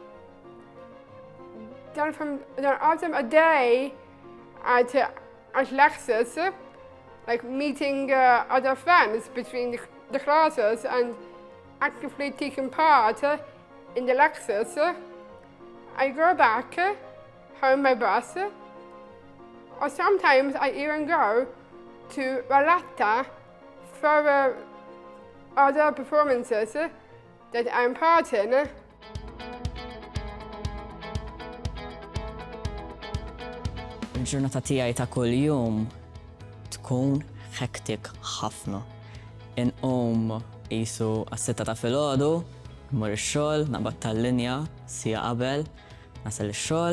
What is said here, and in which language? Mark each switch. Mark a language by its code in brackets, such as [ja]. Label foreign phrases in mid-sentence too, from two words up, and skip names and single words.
[en] Then after a day at lectures, like meeting other friends between the classes and actively taking part in the lectures. I go back home by bus, or sometimes I even go to Valletta for other performances that I'm part in. [mt] Il-ġurnata tiegħi ta' kuljum tkun hektik ħafna. Inqum qisu għas-sitta ta' filgħodu, mmur ix-xogħol, naqbad tal-linja sija qabel, nasal ix-xogħol,